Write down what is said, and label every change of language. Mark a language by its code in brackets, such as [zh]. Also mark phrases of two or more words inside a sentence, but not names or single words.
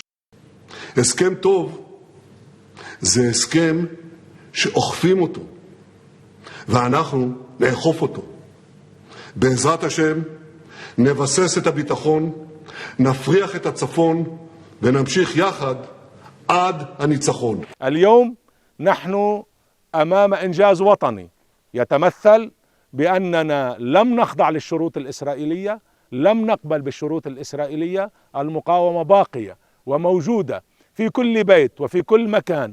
[he] הסכם טוב זה הסכם שאוכפים אותו, ואנחנו נאכוף אותו. בעזרת השם נבסס את הביטחון, נפריח את הצפון ונמשיך יחד עד הניצחון. [ar] اليوم نحن أمام إنجاز وطني يتمثل بأننا لم نخضع للشروط الإسرائيلية، لم نقبل بالشروط الإسرائيلية. المقاومة باقية وموجودة في كل بيت وفي كل مكان.